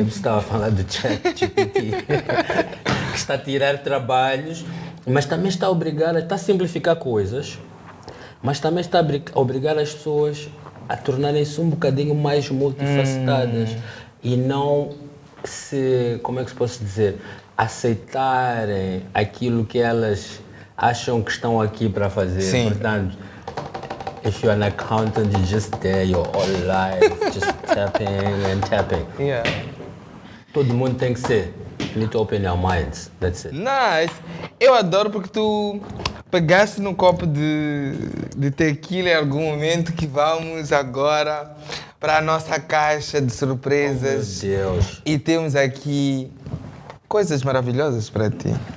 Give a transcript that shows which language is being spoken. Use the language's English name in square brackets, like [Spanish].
[Portuguese] Eu estava a falar do ChatGPT, que está a tirar trabalhos, mas também está a simplificar coisas, mas também está a obrigar as pessoas a tornarem-se um bocadinho mais multifacetadas e não se, como é que se pode dizer, aceitarem aquilo que elas acham que estão aqui para fazer. Sim. [English] Portanto, if you're an accountant, you're just there your whole life, just tapping and tapping. Yeah. [Portuguese] Todo mundo tem que ser. [English] You need to open your minds. That's it. Nice. [Portuguese] Eu adoro porque tu pegaste no copo de tequila em algum momento que vamos agora para a nossa caixa de surpresas. Oh, meu Deus. E temos aqui coisas maravilhosas para ti.